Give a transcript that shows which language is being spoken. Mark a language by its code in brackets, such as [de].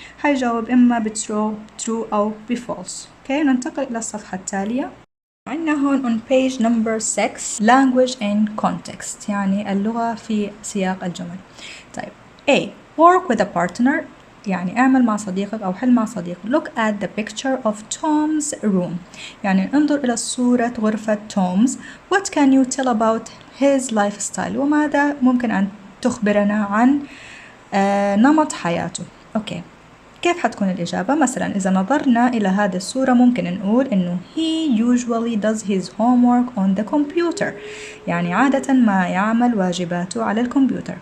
[ar] حيجاوب إما true أو false. ننتقل إلى الصفحة التالية. عندنا هون [en] on page number 6 language in context، [ar] يعني اللغة في سياق الجمل. طيب A [en] work with a partner، [ar] يعني اعمل مع صديقك أو حل مع صديق. [en] look at the picture of Tom's room، [ar] يعني انظر إلى صورة غرفة تومز. [en] what can you tell about his lifestyle، [ar] وماذا ممكن أن تخبرنا عن نمط حياته. [en] okay [ar] كيف حتكون الإجابة؟ مثلا إذا نظرنا إلى هذه الصورة ممكن نقول إنه [en] he usually does his homework on the computer، [ar] يعني عادة ما يعمل واجباته على الكمبيوتر.